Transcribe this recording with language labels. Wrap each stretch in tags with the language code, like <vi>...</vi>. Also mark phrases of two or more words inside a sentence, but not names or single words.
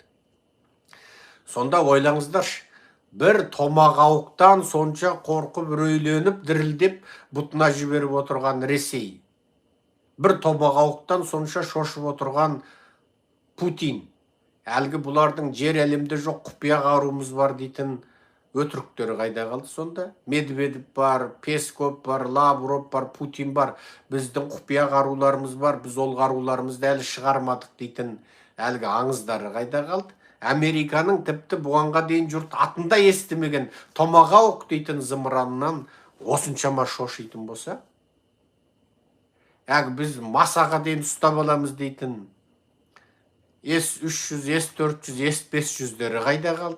<kk>Сонда ойлаңыздаршы, бір томағауқтан сонша қорқып, үрейленіп, дірілдеп, бұтына жіберіп отырған Ресей. Бір томағауқтан сонша шошып отырған Путин. Әлгі бұлардың жер әлемде жоқ құпия қаруымыз бар дейтін өтіріктері қайда қалды сонда? Медведев бар, Песков бар, Лавров бар, Путин бар. Біздің құпия қаруларымыз бар, біз ол қаруларымызды әлі шығармадық дейтін әлгі аңыздары қайда қалды? Американың тіпті бұғанға дейін жұрт атында естімеген томағаук дейтін зымыраннан осыншама шошитын болса, біз масаға дейін ұстап аламыз дейтін С-300, С-400, С-500-дері қайда қалды?</kk>